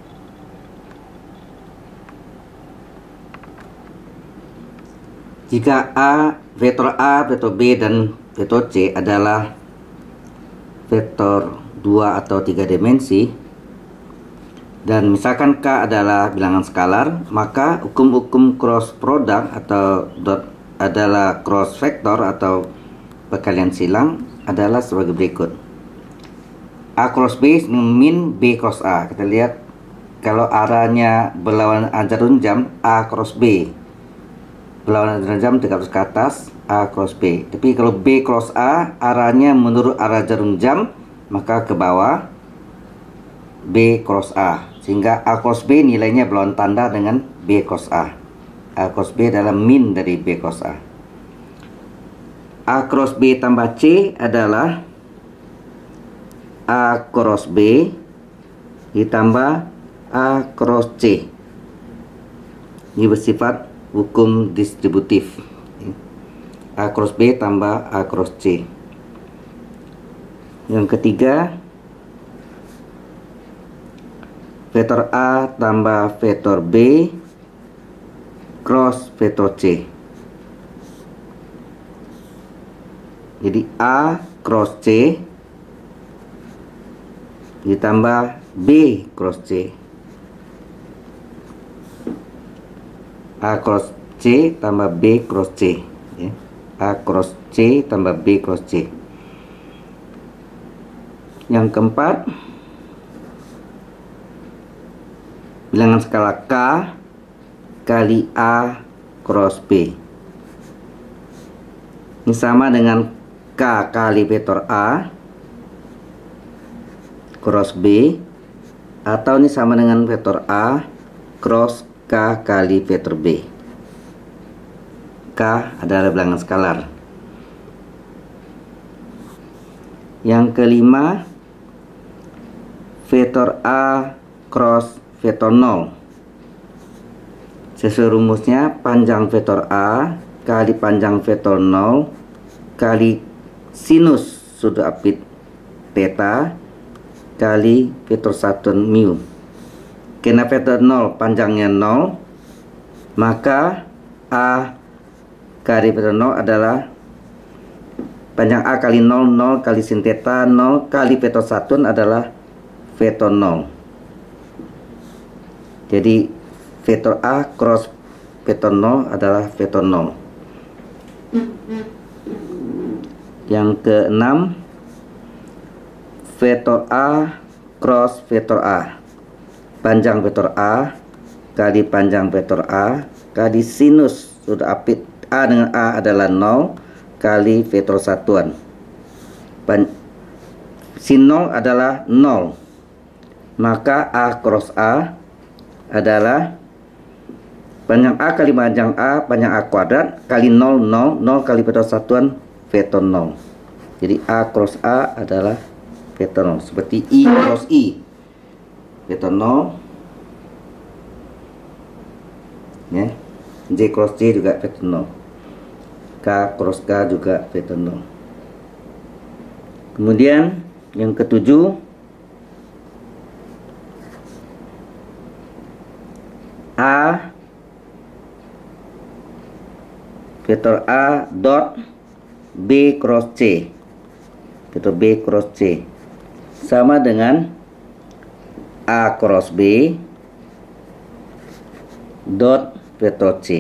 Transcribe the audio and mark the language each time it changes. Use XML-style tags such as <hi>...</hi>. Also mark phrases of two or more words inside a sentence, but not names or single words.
<id>Jika A, vektor B, dan vektor C adalah vektor 2 atau 3 dimensi, dan misalkan K adalah bilangan skalar, maka hukum-hukum</id> <en>cross product</en> <id>atau dot adalah cross vektor atau perkalian silang adalah sebagai berikut. A cross B min B cross A. Kita lihat kalau arahnya berlawanan jarum jam, A cross B. Berlawanan jarum jam 300 ke atas, A cross B. Tapi kalau B cross A arahnya menurut arah jarum jam, maka ke bawah B cross A. Sehingga A cross B nilainya berlawan tanda dengan B cross A. A cross B adalah min dari B cross A. A cross B tambah C adalah A cross B ditambah A cross C. Ini bersifat hukum distributif. A cross B tambah A cross C. Yang ketiga, vektor A tambah vektor B cross vektor C. Jadi A cross C ditambah B cross C. A cross C tambah B cross C ya. A cross C tambah B cross C. Yang keempat, bilangan skala K kali A cross B. Ini sama dengan K kali vektor A cross B, atau ini sama dengan vektor A cross K kali vektor B. K adalah bilangan skalar. Yang kelima, vektor A cross vektor 0. Sesuai rumusnya, panjang vektor A kali panjang vektor 0 kali sinus sudut apit theta kali vektor satuan mu. Karena vektor 0 panjangnya 0, maka A kali vektor 0 adalah panjang A kali 0, 0 kali sin theta, 0 kali vektor satuan adalah vektor 0. Jadi vektor A cross vektor 0 adalah vektor 0. Yang keenam, vektor A cross vektor A. Panjang vektor A kali panjang vektor A kali sinus sudut apit A dengan A adalah 0 kali vektor satuan. Sin 0 adalah 0. Maka A cross A adalah panjang A kali panjang A, panjang A kuadrat kali 0, 0, 0 kali vektor satuan vektor 0. Jadi A cross A adalah vektor 0. Seperti I cross I. Vektor 0 ya. J cross J juga vektor 0. K cross K juga vektor 0. Kemudian yang ketujuh, A vektor A dot B cross C, vektor B cross C sama dengan A cross B dot vektor C.</id>